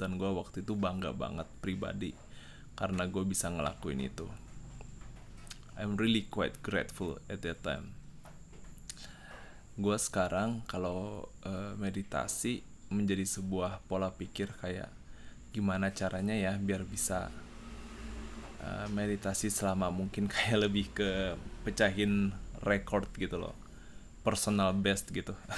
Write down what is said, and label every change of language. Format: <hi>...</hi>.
<id>Dan gue waktu itu bangga banget pribadi karena gue bisa ngelakuin itu.</id> <en>I'm really quite grateful at that time.</en> <id>Gue sekarang kalau meditasi menjadi sebuah pola pikir kayak gimana caranya ya biar bisa meditasi selama mungkin, kayak lebih ke pecahin record gitu loh, personal best gitu.</id>